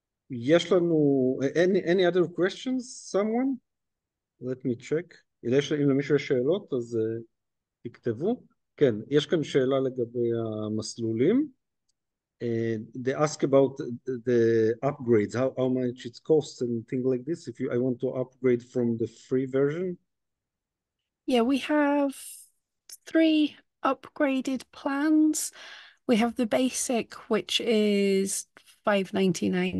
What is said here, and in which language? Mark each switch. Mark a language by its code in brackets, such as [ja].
[he] יש לנו, [en] any other questions, someone? Let me check. [he] אם למישהו יש שאלות, אז תכתבו. כן, יש כאן שאלה לגבי המסלולים. [en] They ask about the upgrades, how much it costs and things like this, if I want to upgrade from the free version. Yeah, we have 3 upgraded plans. We have the basic, which is $5.99.